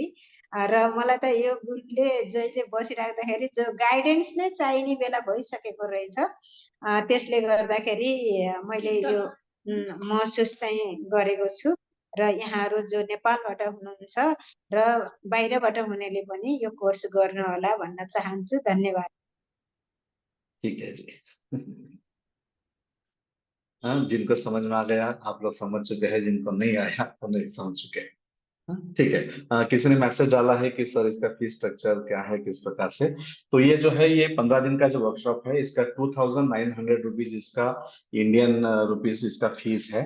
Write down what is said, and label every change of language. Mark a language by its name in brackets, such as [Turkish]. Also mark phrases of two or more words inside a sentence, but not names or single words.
[Nepali] र मलाई त यो गुरुले जहिले बसिराख्दाखेरि जो गाइडेन्स नै चाहिने बेला भइसकेको रहेछ। त्यसले गर्दाखेरि मैले यो महसुस चाहिँ गरेको छु। र यहाँहरू जो नेपालबाट हुनुहुन्छ र बाहिरबाट हुनेले पनि यो कोर्स गर्नु होला भन्न चाहन्छु। धन्यवाद। [Hindi] ठीक है जी। हाँ, जिनको समझ में आ गया आप लोग समझ चुके हैं, जिनको नहीं आया वो नहीं समझ चुके। हाँ, ठीक है। किसी ने मैसेज डाला है कि सर इसका [English] fee structure [Hindi] क्या है, किस प्रकार से। तो ये जो है, ये 15 दिन का जो वर्कशॉप है, इसका 2900 रुपीज इसका [English] Indian rupees [Hindi] इसका फीस है।